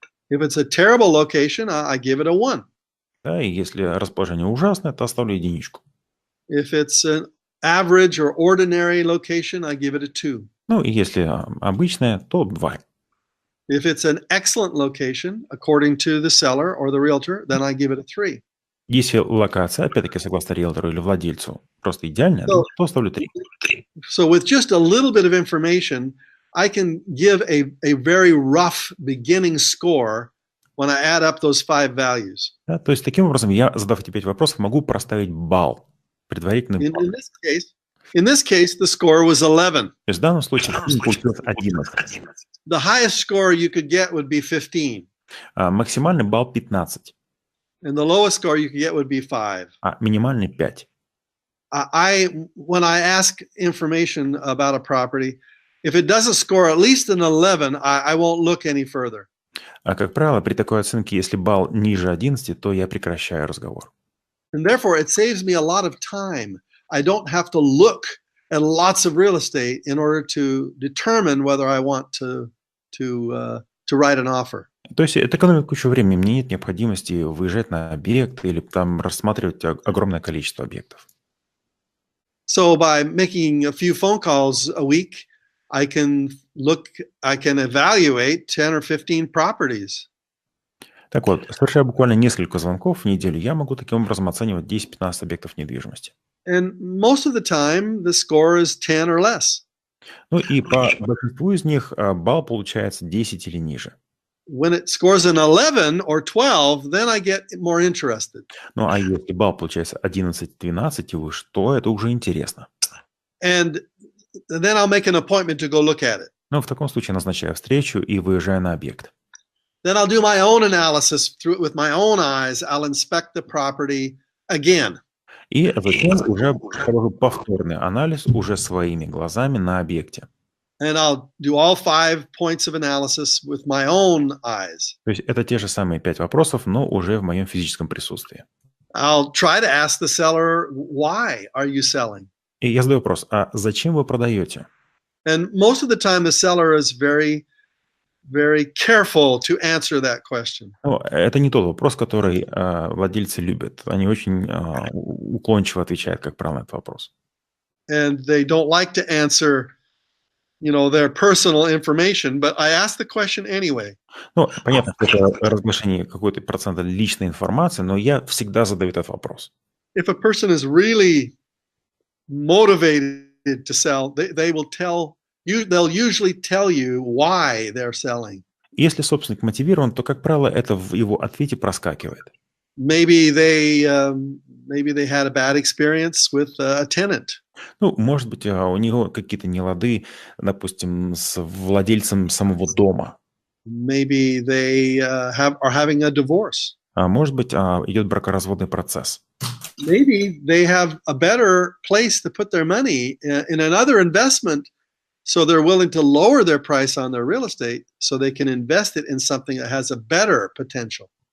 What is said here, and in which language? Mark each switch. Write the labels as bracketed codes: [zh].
[en] If it's a terrible location, I give it a 1. [ru] Да, и если расположение ужасное, то оставлю единичку. [en] If it's an average or ordinary location, I give it a 2. [ru] Ну, и если обычное, то 2. [en] If it's an excellent location, according to the seller or the realtor, then I give it a 3. [ru] Если локация, опять-таки, согласно риэлтору или владельцу, просто идеальная, то ставлю 3. [en] So with just a little bit of information, I can give a very rough beginning score when I add up those 5 values. [ru] Да, то есть, таким образом, я, задав эти 5 вопросов, могу проставить балл, предварительный балл. [en] In this case, the score was 11. [ru] То есть, в данном случае получилось 11. [en] The highest score you could get would be 15. [ru] Максимальный балл 15. [en] And the lowest score you could get would be 5. [ru] Минимальный 5. [en] When I ask information about a property, if it doesn't score at least an 11, I won't look any further. [ru] Как правило, при такой оценке, если балл ниже 11, то я прекращаю разговор. [en] And therefore, it saves me a lot of time. I don't have to look at lots of real estate in order to determine whether I want to write an offer. [ru] То есть это экономит кучу времени. Мне нет необходимости выезжать на объект или там рассматривать огромное количество объектов. [en] So by making a few phone calls a week, I can evaluate 10 or 15 properties. [ru] Так вот, совершая буквально несколько звонков в неделю, я могу таким образом оценивать 10-15 объектов недвижимости. [en] And most of the time, the score is 10 or less. [ru] Ну и по большинству из них балл получается 10 или ниже. [en] When it scores an 11 or 12, then I get more interested. [ru] Ну а если балл получается 11, 12 и выше, то это уже интересно. [en] And then I'll make an appointment to go look at it. [ru] Ну, в таком случае назначаю встречу и выезжаю на объект. [en] Then I'll do my own analysis with my own eyes. I'll inspect the property again. [ru] И затем уже провожу повторный анализ уже своими глазами на объекте. [en] and I'll do all 5 points of analysis with my own eyes. [ru] То есть это те же самые 5 вопросов, но уже в моем физическом присутствии. [en] I'll try to ask the seller, why are you selling? [ru] И я задаю вопрос, а зачем вы продаете? [en] And most of the time, the seller is very, very careful to answer that question. [ru] Ну, это не тот вопрос, который владельцы любят. Они очень уклончиво отвечают, как правило, на этот вопрос. [en] And they don't like to answer, their personal information, but I ask the question anyway. [ru] Ну, понятно, что это разглашение какой-то процента личной информации, но я всегда задаю этот вопрос. [en] If a person is really motivated to sell, they will tell you, they'll usually tell you why they're selling. [ru] Если собственник мотивирован, то, как правило, это в его ответе проскакивает. [en] Maybe they had a bad experience with a tenant. [ru] Ну, может быть, у него какие-то нелады, допустим, с владельцем самого дома. [en] Maybe they are having a divorce. [ru] А может быть, идет бракоразводный процесс. [en] Maybe they have a better place to put their money in another investment, so they're willing to lower their price on their real estate so they can invest it in something that has a better potential.